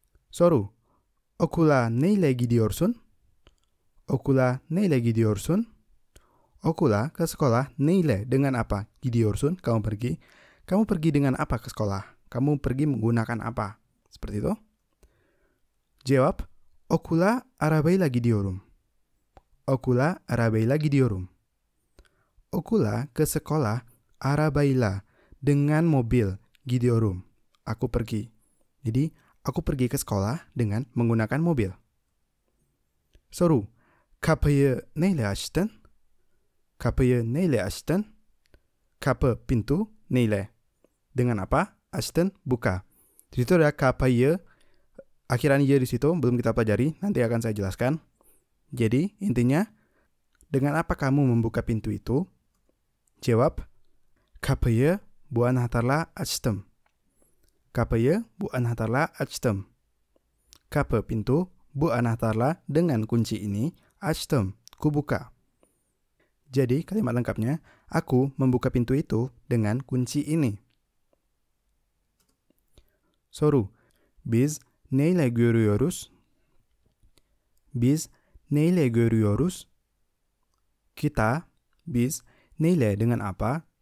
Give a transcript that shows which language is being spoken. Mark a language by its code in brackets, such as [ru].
[tr] Soru, okula neile gidiyorsun? Okula neile gidiyorsun? [id] Okula ke sekolah, neile dengan apa? Gidiyorsun, kamu pergi. Kamu pergi dengan apa ke sekolah? Kamu pergi menggunakan apa? Seperti itu. [tr] Jawab, okula arabayla gidiyorum. Okula arabayla gidiyorum. [id] Okula ke sekolah, arabayla dengan mobil, gidiyorum. Aku pergi. Jadi, aku pergi ke sekolah dengan menggunakan mobil. [tr] Soru, kapıyı neyle açtın? Kapıyı neyle açtın? Kapı, pintu, neyle. Dengan apa? Açtın, buka. [id] Di situ ada kapıyı, akhiran y di situ belum kita pelajari, nanti akan saya jelaskan. Jadi, intinya, dengan apa kamu membuka pintu itu? [tr] Jawab, kapıyı bu anahtarla açtım. Kapıyı bu anahtarla açtım. [id] Kapı, pintu, bu anahtarla dengan kunci ini, açtım, ku buka. Jadi, kalimat lengkapnya, aku membuka pintu itu dengan kunci ini. [tr] Soru, biz neyle görüyoruz? Biz neyle görüyoruz? [id] Kita, biz, neyle dengan apa?